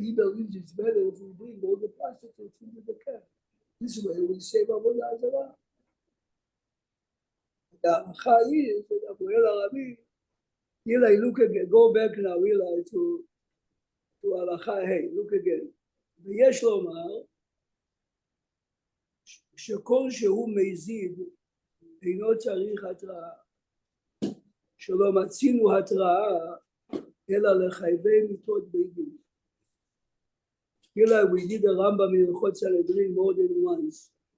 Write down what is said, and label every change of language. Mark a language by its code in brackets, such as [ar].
[en] He believes it's better if we bring all the prostitutes into the camp. This way we save Avodah Zarah. The halacha is that Abuel Arabi, Eli, look again, go back now, Eli, to halacha. Hey, look again. [he] ויש לומר שכל שהוא מזיד אינו צריך התראה, שלא מצינו התראה אלא לחייבי מיתות בית דין. [en] Here we did the Rambam in Chot Sanhedrin more than once.